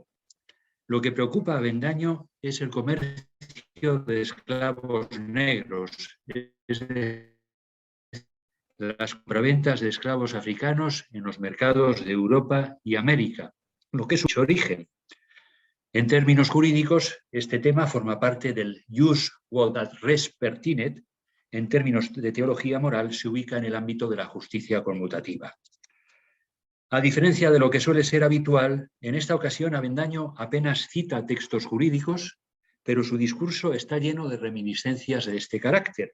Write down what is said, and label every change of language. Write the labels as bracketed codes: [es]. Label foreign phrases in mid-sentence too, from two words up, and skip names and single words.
[es] Lo que preocupa a Avendaño es el comercio de esclavos negros, es decir, las compraventas de esclavos africanos en los mercados de Europa y América, lo que es su origen. En términos jurídicos, este tema forma parte del [la] jus quod res pertinet. [es] En términos de teología moral, se ubica en el ámbito de la justicia conmutativa. A diferencia de lo que suele ser habitual, en esta ocasión Avendaño apenas cita textos jurídicos, pero su discurso está lleno de reminiscencias de este carácter.